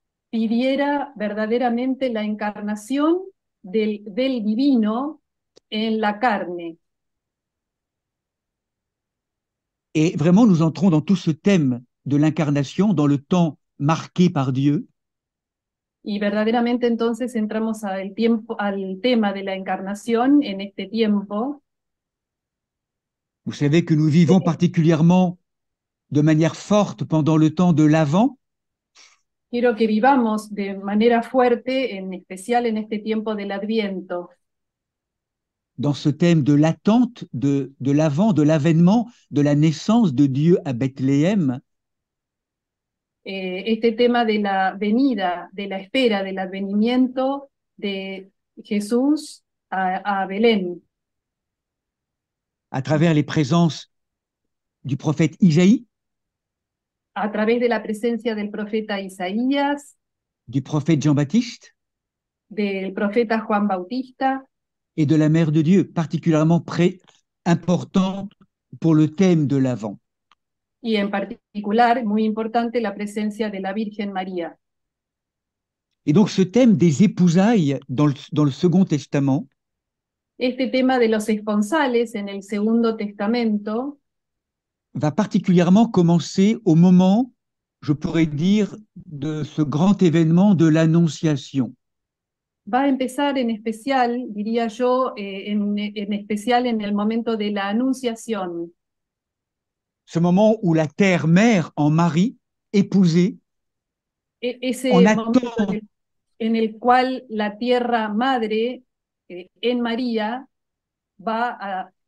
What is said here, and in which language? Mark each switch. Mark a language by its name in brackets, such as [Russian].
[Spanish] pidiera verdaderamente la encarnación del divino en la carne. [French] Et vraiment, nous entrons dans tout ce thème de l'incarnation, dans le temps marqué par Dieu. [Spanish] Y verdaderamente entonces entramos al tema de la encarnación en este tiempo. [French] Vous savez que nous vivons particulièrement de manière forte pendant le temps de l'Avent. [Spanish] Quiero que vivamos de manera fuerte, en especial en este tiempo del Adviento, [French] dans ce thème de l'attente de l'Avent, de l'avènement, de la naissance de Dieu à Bethléem. [Spanish] este tema de la venida, de la espera, del advenimiento de Jesús a Belén, [French] à travers les présences du prophète Isaïe, [Spanish] a través de la presencia del profeta Isaías, [French] du prophète Jean-Baptiste [Spanish] del profeta Juan Bautista [French] et de la Mère de Dieu, particulièrement importante pour le thème de l'Avent. [Spanish] y en particular, muy importante, la presencia de la Virgen María. [French] Et donc ce thème des épousailles dans le Second Testament [Spanish] Este tema de los esponsales en el Segundo Testamento [French] va particulièrement commencer au moment, je pourrais dire, de ce grand événement de l'Annonciation. [Spanish] va a empezar en especial, diría yo, en especial en el momento de la Anunciación. [French] Ce moment où la terre-mère en Marie, épousée, [Spanish] Ese en momento [French] attend, [Spanish] en el cual la tierra madre en María va a